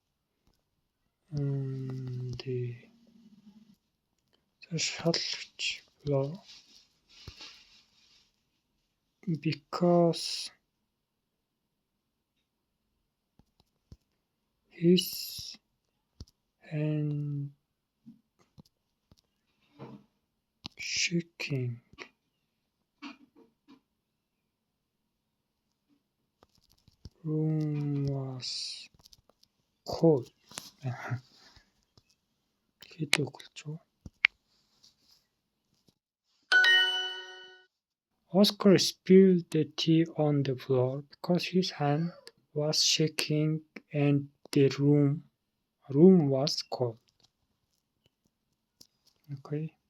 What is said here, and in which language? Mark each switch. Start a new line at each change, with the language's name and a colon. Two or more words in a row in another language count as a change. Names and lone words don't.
English: on the шалгач floor because his hand shaking. Room was cold.
Mongolian: Хэд өгүүлж юу?
English: Oscar spilled the tea on the floor because his hand was shaking and the room was cold. Okay.